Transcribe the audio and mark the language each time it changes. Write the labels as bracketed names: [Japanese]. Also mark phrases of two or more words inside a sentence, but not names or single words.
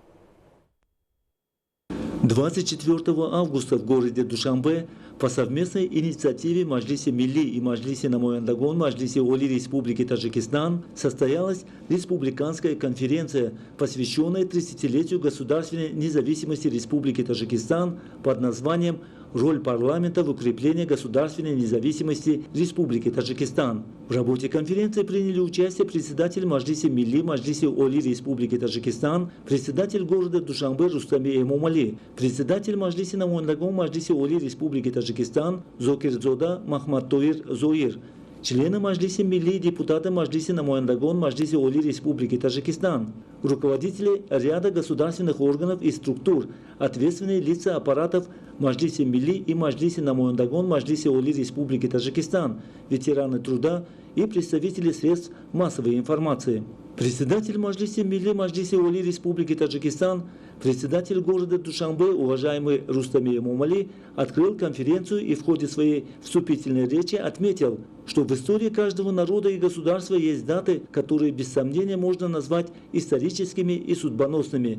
[Russian] 24 августа в городе Душанбе по совместной инициативе Маджлиси Милли и Маджлиси Намоян Дагон Маджлиси Оли Республики Таджикистан состоялась республиканская конференция, посвященная 30-летию государственной независимости Республики Таджикистан под названием «Роль парламента в укреплении государственной независимости Республики Таджикистан». В работе конференции приняли участие председатель Маджлиси Милли Маджлиси Оли Республики Таджикистан, председатель города Душанбе Рустами Эмомали, председатель Маджлиси Намоян Дагон Маджлиси Оли Республики Таджикистан Зокирзода Махматтоир Зоир, члены Маджлиси Милли, депутаты Маджлиси Намоян Дагон Маджлиси Оли Республики Таджикистан, руководители ряда государственных органов и структур, ответственные лица аппаратов Маджлиси Милли и Маджлиси Намоян Дагон Маджлиси Оли Республики Таджикистан, ветераны труда и представители средств массовой информации. Председатель Маджлиси Милли Маджлиси Оли Республики Таджикистан, председатель города Душанбе, уважаемый Рустами Эмомали, открыл конференцию и в ходе своей вступительной речи отметил, что в истории каждого народа и государства есть даты, которые без сомнения можно назвать историческими и судьбоносными.